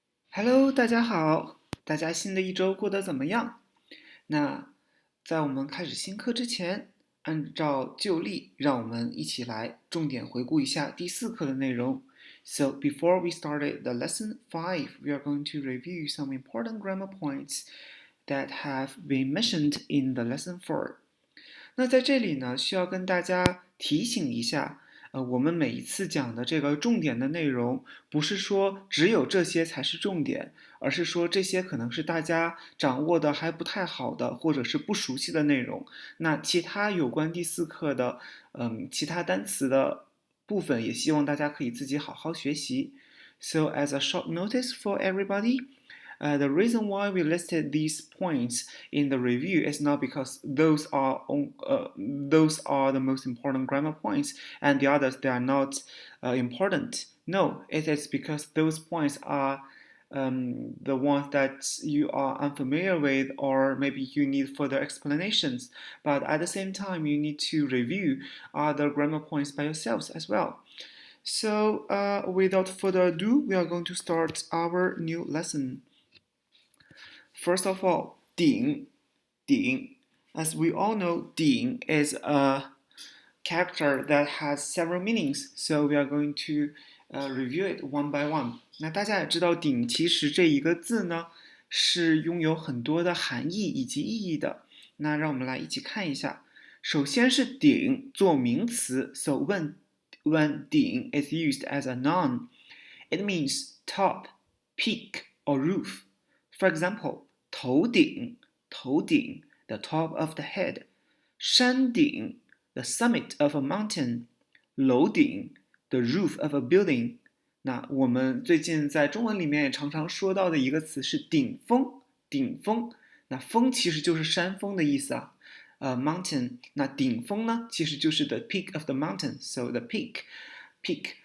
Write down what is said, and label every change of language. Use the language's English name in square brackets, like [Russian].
[Chinese] Hello，大家好，大家新的一周过得怎么样？那在我们开始新课之前，按照旧例，让我们一起来重点回顾一下第四课的内容。 [English] So before we started the lesson 5, we are going to review some important grammar points that have been mentioned in the lesson 4. [Chinese] 那在这里呢，需要跟大家提醒一下，我们每一次讲的这个重点的内容，不是说只有这些才是重点，而是说这些可能是大家掌握的还不太好的，或者是不熟悉的内容。那其他有关第四课的，其他单词的部分，也希望大家可以自己好好学习。 [English] So as a short notice for everybody, the reason why we listed these points in the review is not because those are the most important grammar points and the others they are not important. No, it is because those points are the ones that you are unfamiliar with, or maybe you need further explanations. But at the same time, you need to review other grammar points by yourselves as well. So, without further ado, we are going to start our new lesson. First of all, 顶.As we all know, 顶 is a character that has several meanings, so we are going to review it one by one. [Chinese] 那大家也知道，顶其实这一个字呢，是拥有很多的含义以及意义的。那让我们来一起看一下。首先是顶做名词 [English] so when 顶 is used as a noun, it means top, peak, or roof. For example, 头顶 the top of the head. 山顶 the summit of a mountain. 楼顶 the roof of a building. [Chinese] 那我们最近在中文里面也常常说到的一个词是顶峰，那峰其实就是山峰的意思啊。 [English] mountain， [Chinese] 那顶峰呢，其实就是 [English] the peak of the mountain，so the peak。